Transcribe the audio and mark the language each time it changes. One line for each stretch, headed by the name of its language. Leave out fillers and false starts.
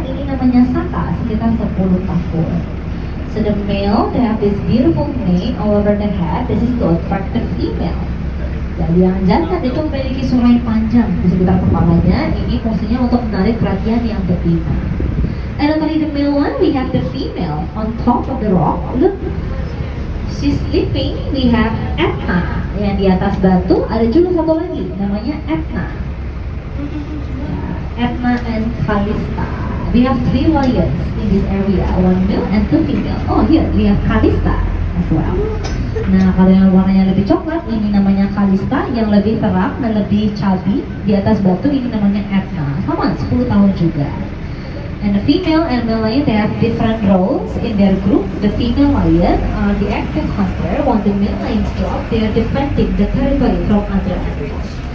Indonesian: Ini namanya Saka, sekitar 10 tahun.
English: So the male, they have this beautiful mane all over the head. This is to attract the female.
Indonesian: Jadi yang jantan itu memiliki surai panjang di sekitar kepalanya. Ini fungsinya untuk menarik perhatian yang betina.
English: And only the male one, we have the female on top of the rock. Look, she's sleeping. We have Etna.
Indonesian: Yang di atas batu ada juga satu lagi, namanya Etna.
English: Etna and Calista. We have 3 lions in this area, 1 male and 2 female. Oh, here we have Calista as well.
Indonesian: Nah, kalau yang warnanya lebih coklat, ini namanya Calista. Yang lebih terang dan lebih chubby di atas batu, ini namanya Etna. Sama, 10 tahun juga.
English: And the female and male lion, they have different roles in their group. The female lion are the active hunter, while the male lion's job, they are defending the territory from other animals.